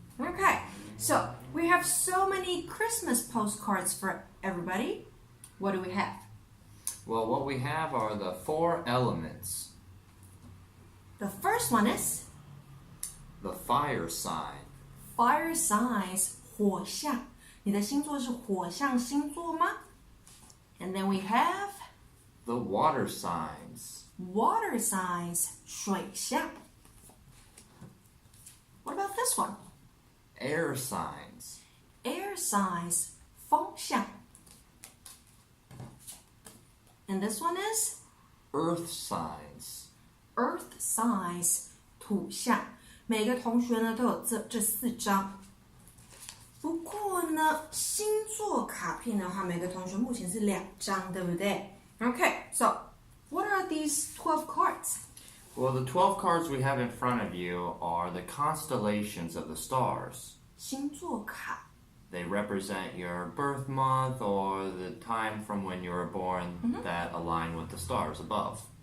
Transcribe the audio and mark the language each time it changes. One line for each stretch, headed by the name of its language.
English: Okay, so we have so many Christmas postcards for everybody. What do we have? Well, what we have are the 4 elements. The first one is The fire sign. fire signs,
Chinese: 火象。你的星座是火象星座吗？
English: And then we have The water signs. water signs,
Chinese: 水象。
English: What about this one? Air signs. Air signs,
Chinese: 风象。
English: And this one is Earth signs. earth signs,
Chinese: 土象。每个同学呢都有这4张。不过呢，星座卡片的话，每个同学目前是2张，对不对？
English: Okay, so what are these 12 cards? Well, the 12 cards we have in front of you are the constellations of the stars.
Chinese: 星座卡。
English: They represent your birth month or the time from when you were born that align with the stars above.